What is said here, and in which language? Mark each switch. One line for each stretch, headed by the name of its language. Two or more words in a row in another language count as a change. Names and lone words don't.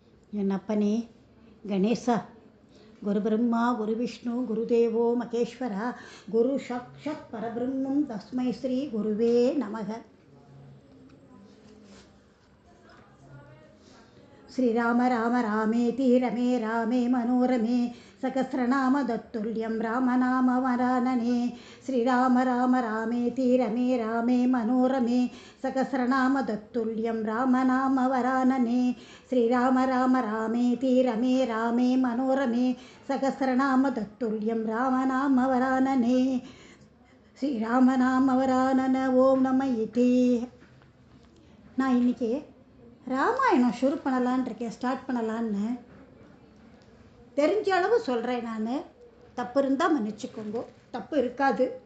Tamil: என் அப்பனே
Sanskrit: கணேசா, गुरु ब्रह्मा गुरु विष्णु गुरुदेवो महेश्वरा गुरु साक्षात् परब्रह्म तस्मै श्री गुरवे नमः. श्रीराम राम रामेति रमे रामे मनोरमे सहस्रनाम तत्तुल्यं रामनाम वरानने. श्रीराम राम रामेति रमे रामे मनोरमे सहस्रनाम तत्तुल्यं रामनाम वरानने. श्रीराम राम रामेति रमे रामे मनोरमे सहस्रनाम तत्तुल्यं रामनाम वरानने. श्रीरामनाम वरानन. ओम् नम इति.
Tamil: நான் இன்னைக்கு ராமாயணம் ஷுரு பண்ணலான் இருக்கேன், ஸ்டார்ட் பண்ணலான்னு. தெரிஞ்ச அளவு சொல்கிறேன். நான் தப்பு இருந்தால் மன்னிச்சுக்கோங்க, தப்பு இருக்காது.